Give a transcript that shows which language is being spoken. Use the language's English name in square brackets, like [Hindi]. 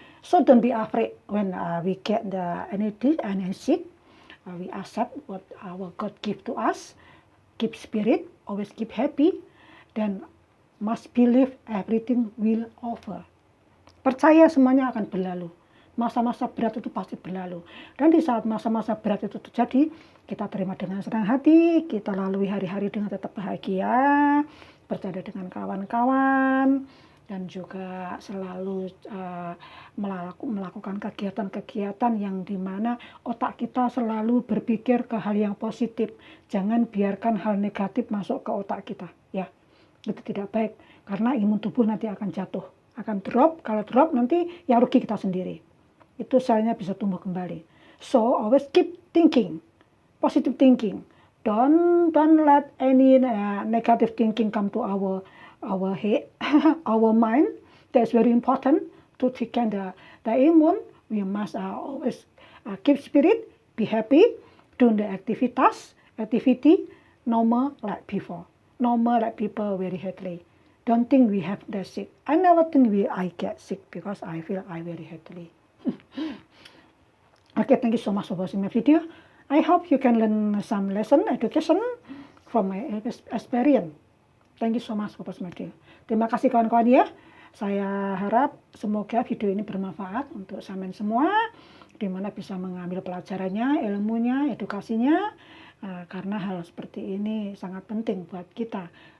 [English] So don't be afraid when we get any sick. We accept what our God give to us. Keep spirit, always keep happy, then must believe everything will over. [Indonesian] Percaya semuanya akan berlalu. Masa-masa berat itu pasti berlalu. Dan di saat masa-masa berat itu terjadi, kita terima dengan senang hati, kita lalui hari-hari dengan tetap bahagia, bercanda dengan kawan-kawan, dan juga selalu melakukan kegiatan-kegiatan yang dimana otak kita selalu berpikir ke hal yang positif. Jangan biarkan hal negatif masuk ke otak kita, ya. Itu tidak baik, karena imun tubuh nanti akan jatuh, akan drop. Kalau drop nanti yang rugi kita sendiri. Itu selnya bisa tumbuh kembali. [English] So always keep thinking, positive thinking. Don't let any negative thinking come to our head, our mind. That's very important to take care the immune. We must always keep spirit, be happy, do the activity normal like before. Normal like people very healthy. Don't think we have that sick. I never think I get sick because I feel I very healthy. Okay, thank you so much for watching my video. I hope you can learn some education from my experience. Thank you so much for watching my video. [Indonesian] Terima kasih kawan-kawan ya. Saya harap semoga video ini bermanfaat untuk sampean semua, di mana bisa mengambil pelajarannya, ilmunya, edukasinya, karena hal seperti ini sangat penting buat kita.